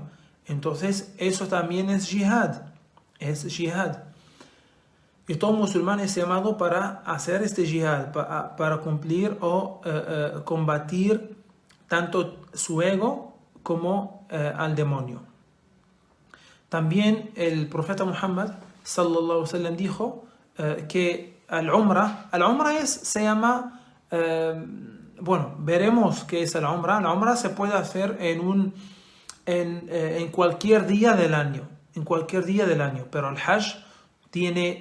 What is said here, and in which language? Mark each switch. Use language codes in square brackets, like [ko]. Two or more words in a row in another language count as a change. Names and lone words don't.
[es] Entonces, eso también es jihad. Y todo musulmán es llamado para hacer este jihad, para cumplir o combatir tanto su ego como al demonio. También el profeta Muhammad [ar] صلى الله عليه وسلم [es] dijo que al-Umrah se llama, veremos qué es el-Umrah. La Umrah se puede hacer en cualquier día del año, pero el Hajj tiene